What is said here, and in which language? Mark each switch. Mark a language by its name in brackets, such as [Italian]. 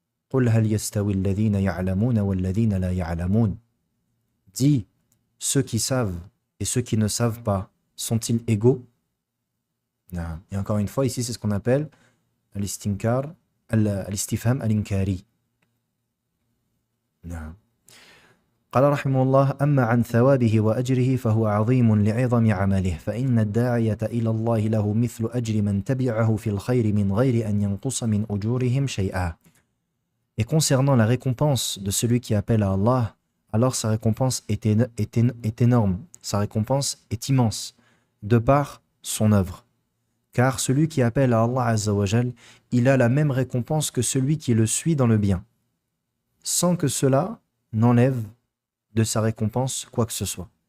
[Arabic] قُلْ هَلْ يَسْتَوِي الَّذِينَ يَعْلَمُونَ وَالَّذِينَ لَا يَعْلَمُونَ. [French] Dis, ceux qui savent et ceux qui ne savent pas, sont-ils égaux? Non. Et encore une fois, ici, c'est ce qu'on appelle al-istinkar, al-istifham al-inkari. Non. [Arabic] قال رحمه الله أما عن ثوابه وأجره فهو عظيم لعظم عمله فإن الداعية إلى الله له مثل أجر من تبعه في الخير من غير أن ينقص من أجورهم شيئا. [French] Et concernant la récompense de celui qui appelle à Allah, alors sa récompense est énorme, sa récompense est immense, de par son œuvre. Car celui qui appelle à Allah Azza wa Jal, il a la même récompense que celui qui le suit dans le bien, sans que cela n'enlève de sa récompense quoi que ce soit.